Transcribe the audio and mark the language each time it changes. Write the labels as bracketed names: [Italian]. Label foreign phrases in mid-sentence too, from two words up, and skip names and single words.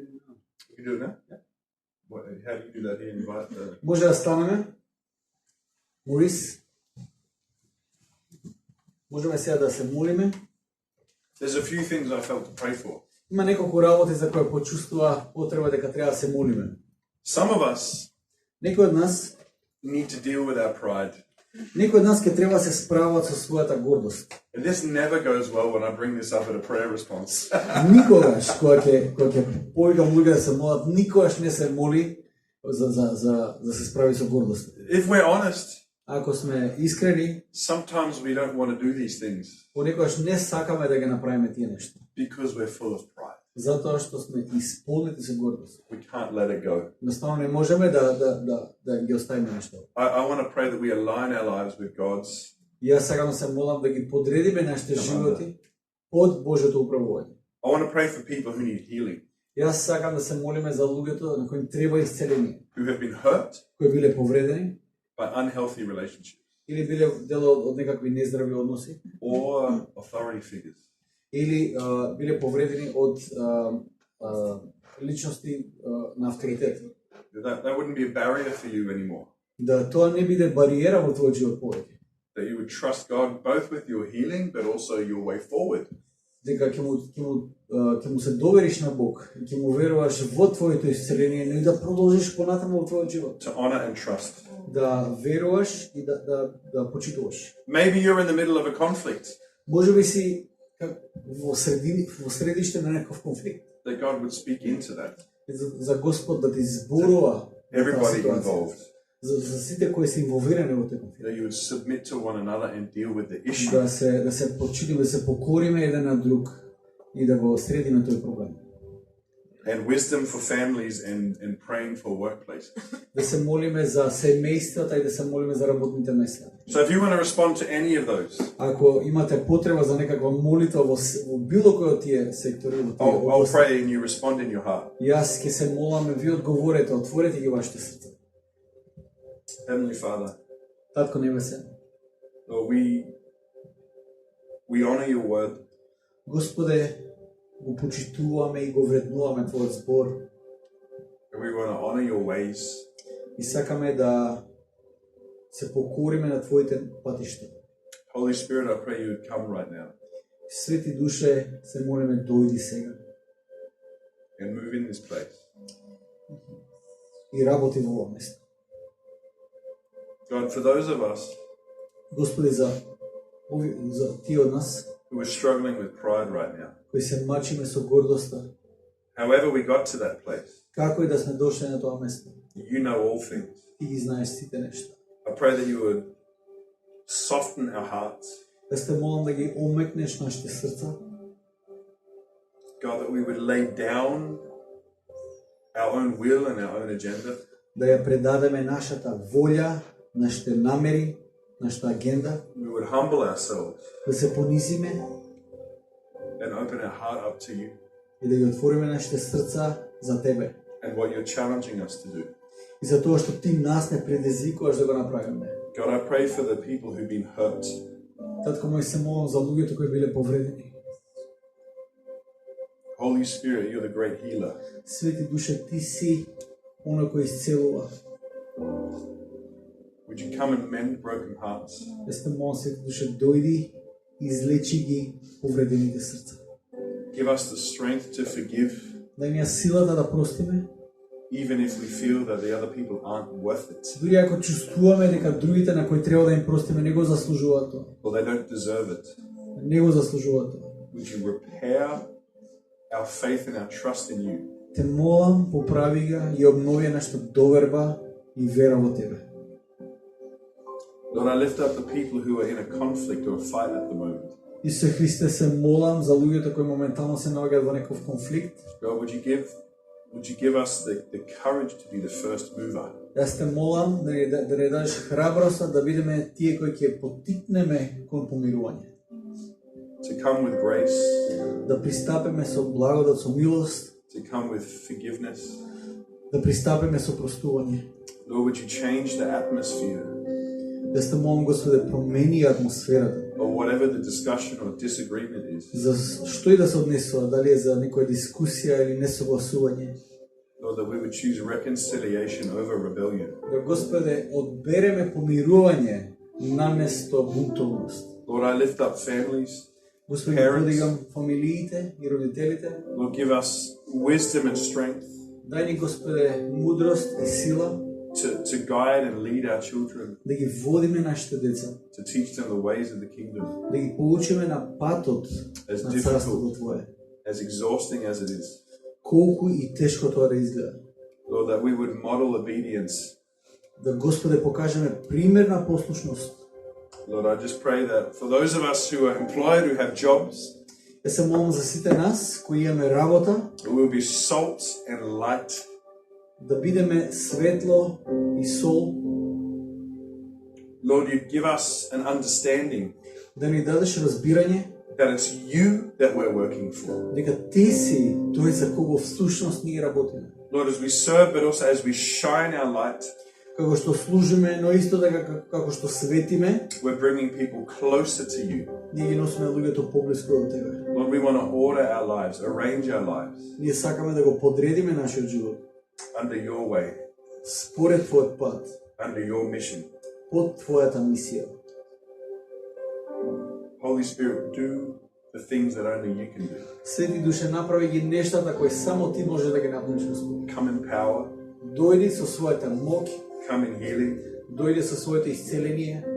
[English] You can do it now? Yeah. How do you do that here? Invite the... [Macedonian] Може да станеме. Морис. Можеме сега да се молиме. [English] There's a few things I felt to pray for. [Macedonian] Има неколку работи за кои почувствува потреба дека треба да се молиме. [English] Some of us [Macedonian] Некои од нас, [English] need to deal with our pride. [Macedonian] некои од нас ќе треба да се справат со својата гордост. [English] And this never goes well when I bring this up at a prayer response. [Macedonian] Никогаш кога ќе повикам луѓе да се молат, никогаш не се моли за се справи со гордост. [English] If we're honest, [Macedonian] Ако сме искрени, [English] sometimes we don't want to do these things [Macedonian] понекогаш не сакаме да ги направиме тие нешта, [English] because we're full of pride. [Macedonian] затоа што сме исполнети со гордост. [English] We can't let it go. [Macedonian] Едноставно не можеме да ги оставиме нешто. [English] I want to pray that we align our lives with God's. [Macedonian] И јас сакам да се молам да ги подредиме нашите животи под Божјото управување. [English] I want to pray for people who need healing, [Macedonian] Јас сакам да се молиме за луѓето на кои треба исцеление, [English] who have been hurt [Macedonian] кои биле повредени [English] by unhealthy relationships [Macedonian] или биле дел од некакви нездрави односи, [English] or authority figures. [Macedonian] или биле повредени од личности на авторитет. [English] That wouldn't be a barrier for you anymore. [Macedonian] Да тоа не биде бариера во твојот живот повеќе. [English] That you would trust God both with your healing but also your way forward. [Macedonian] Дека ќе му се довериш на Бог и ќе му веруваш во твоето исцеление, но и да продолжиш понатаму во твојот живот. [English] To honor and trust. [Macedonian] Да веруваш и да почитуваш. [English] Maybe you're in the middle of a conflict. [Macedonian] Можеби си во средиште на некој конфликт. [English] That God would speak into that. [Macedonian] За Господ да ти зборува. [English] Everybody involved. [Macedonian] За сите кои се инволвирани во тој конфликт. [English] That you would submit to one another and deal with the issue. [Macedonian] Да се почитиме, да се покориме еден на друг и да го средиме тој проблем. [English] And wisdom for families and praying for workplaces. [Macedonian] Да се молиме за семејствата и да се молиме за работните места. [English] So if you want to respond to any of those, [Macedonian] Ако имате потреба за некаква молитва во било кој од тие сектори, [English] I'll pray and you respond in your heart. [Macedonian] јас ќе се молам, ви одговорете, отворете ги вашите срца. [English] Heavenly Father, [Macedonian] Татко небесен, [English] Lord, we honor your word. [Macedonian] Господе, го почитуваме и го вреднуваме твојот збор. [English] And we want to honor your ways. [Macedonian] И сакаме да се покориме на твоите патишта. [English] Holy Spirit, I pray you would come right now [Macedonian] Свети душе, се молиме, дојди сега [English] and move in this place. [Macedonian] и работи во ова место. [English] God, for those of us [Macedonian] Господи, за тие од нас [English] who are struggling with pride right now, [Macedonian] кои се мачиме со гордоста, [English] however we got to that place, [Macedonian] како и да сме дошли на тоа место, [English] you know all things. [Macedonian] ти ги знаеш сите нешта. [English] I pray that you would soften our hearts. [Macedonian] Да сте молам да ги омекнеш нашите срца, [English] God, that we would lay down our own will and our own agenda. [Macedonian] да ја предадеме нашата волја, нашите намери, нашата агенда, [English] We would humble ourselves [Macedonian] да се понизиме [English] and open our heart up to you [Macedonian] и да ги отвориме нашите срца за тебе. [English] and what you're challenging us to do. [Macedonian] И за тоа што ти нас не предизвикуваш да го направиме. [English] God, I pray for the people who've been hurt. [Macedonian] Татко мој, се молам за луѓето кои биле повредени. [English] Holy Spirit, you're the great healer. [Macedonian] Свети душе, ти си оној кој исцелува. [English] Would you come and mend broken hearts? [Macedonian] Јас те молам, Свети Душе, дојди, излечи ги повредените срца. [English] Give us the strength to forgive, [Macedonian] Дај ни ја силата да простиме, [English] even if we feel that the other people aren't worth it, [Macedonian] дури ако чувствуваме дека другите на кои треба да им простиме не го заслужуваат тоа. [English] or they don't deserve it. [Macedonian] Не го заслужуваат тоа. [English] Would you repair our faith and our trust in you? [Macedonian] Те молам, поправи ga и обнови нашата доверба и вера во тебе. [English] Lord, I lift up the people who are in a conflict or a fight at the moment. [Macedonian] Исусе Христе, се молам за луѓето кои моментално се наоѓаат во некој конфликт. [English] God, would you give us the courage to be the first mover? [Macedonian] Јас те молам да ни дадеш храброст да бидеме тие кои ќе поттикнеме кон помирување. [English] To come with grace, [Macedonian] Да пристапиме со благодат, со милост, [English] to come with forgiveness. [Macedonian] да пристапиме со простување. [English] Lord, would you change the atmosphere [Macedonian] Јас те молам, Господе, промени атмосферата. [English] or whatever the discussion or disagreement is? [Macedonian] За што и да се однесува, дали е за некоја дискусија или несогласување. [English] Lord, that we would choose reconciliation over rebellion. [Macedonian] Да, Господе, одбереме помирување наместо бунтовност. [English] Lord, I lift up families. [Macedonian] Господи, [English] Parents. [Macedonian] подигам фамилиите и родителите. [English] Lord, give us wisdom and strength [Macedonian] Дај ни, Господе, мудрост и сила [English] to guide and lead our children, [Macedonian] да ги водиме нашите деца, [English] to teach them the ways of the kingdom, [Macedonian] да ги поучиме на патот [English] as [Macedonian] на царството [English] difficult, [Macedonian] Твое. [English] as exhausting as it is. [Macedonian] Колку и тешко тоа да изгледа. [English] Lord, that we would model obedience. [Macedonian] Да, Господе, покажеме пример на послушност. [English] Lord, I just pray that for those of us who are employed, who have jobs, [Macedonian] Јас се молам за сите нас кои имаме работа, [English] we will be salt and light. [Macedonian] да бидеме светло и сол, [English] Lord, you give us an understanding [Macedonian] да ни дадеш разбирање [English] that it's you that we're working for. [Macedonian] дека ти си тој за кого всушност ние работиме. [English] Lord, as we serve, but also as we shine our light, [Macedonian] Како што служиме, но исто така како што светиме, [English] we're bringing people closer to you. [Macedonian] ние ги носиме луѓето поблиску до тебе. [English] Lord, we want to order our lives, arrange our lives [Macedonian] Ние сакаме да го подредиме нашиот живот [English] under your way, [Macedonian] според твојот пат, [English] under your mission. [Macedonian] под твојата мисија. [English] Holy Spirit, do the things that only you can do. [Macedonian] Свети Душе, направи ги нештата кои само ти може да ги направиш, Господи. [English] Come in power, [Macedonian] Дојди со својата моќ, [English] come in healing, [Macedonian] дојди со своето исцеление.